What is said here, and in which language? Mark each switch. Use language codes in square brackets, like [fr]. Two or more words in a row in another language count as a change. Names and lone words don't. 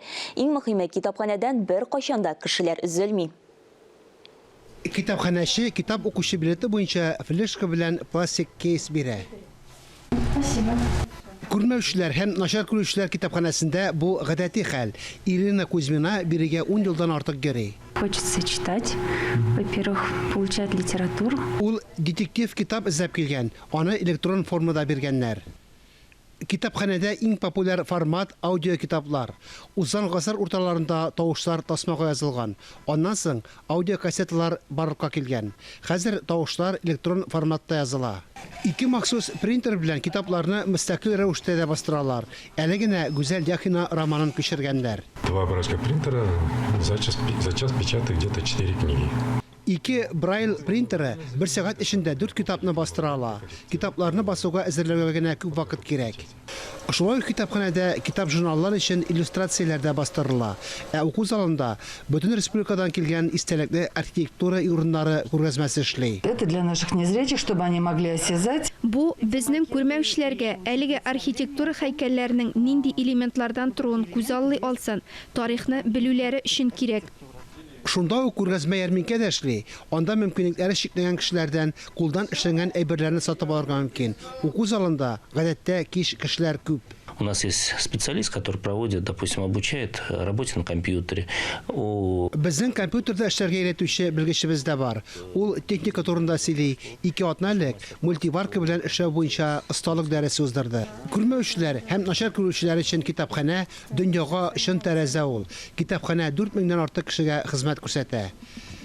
[tt] Иң мөһиме, китапханәдән бер кайчанда кешеләр өзелми. Китапханәче китап укучы билеты буенча флешка белән пластик кейс бирә. Күрмәүчеләр һәм начар күрүчеләр китапханәсендә бу гадәти хәл. Ирина Кузьмина бирегә 10 елдан артык йөри. [ru] Хочется читать, во-первых, получать литературу. [tt] Ул детектив китап эзләп килгән, аны электрон формада биргәннәр. Китапханәдә иң популяр формат аудио китаплар. Узган гасыр урталарында тавышлар тасмага язылган. Аннан соң аудио кассеталар барлыкка килгән. Хәзер тавышлар электрон форматта языла. Ике махсус принтер белән китапларны мөстәкыйль рәвештә дә бастыралар. Әле генә Гүзәл Яхина романын күчергәннәр. [ru] Два образка принтера за час печатает где-то 4 книги. [tt] Ике Брайль принтеры бер сәгать эчендә 4 китапны бастыра ала. Китапларны басуга әзерләүгә генә күп вакыт кирәк. Шулай ук китапханәдә китап журналлар өчен иллюстрацияләр дә бастырыла. Уку залында бөтен республикадан килгән истәлекле архитектура урыннары күргәзмәсе эшли. [ru] Это для наших незрячих, чтобы они могли осязать. [tt] Бу безнең күрмәүчеләргә әлеге архитектура һәйкәлләренең нинди элементлардан торуын күзаллый алсын, тарихны белүләре өчен кирәк. Шунда ук күргәзмә ярминкә дә эшли. Анда мөмкинлекләре чикләнгән кешеләрдән кулдан эшләнгән әйберләрне сатып алырга мөмкин. Уку залында гадәттә кич кешеләр күп. [ru] У нас есть специалист, который проводит, допустим, обучает работе на компьютере. [tt] Безнең компьютерда эшләргә өйрәтүче белгечебез дә бар. Ул техника турында сөйли, 2 атналык мультиварка белән эшләү буенча осталык дәресе уздырды. Күрмәүчеләр һәм начар күрүчеләр өчен китапханә дөньяга чын тәрәзә ул. Китапханә 4000-дән артык кешегә хезмәт күрсәтә.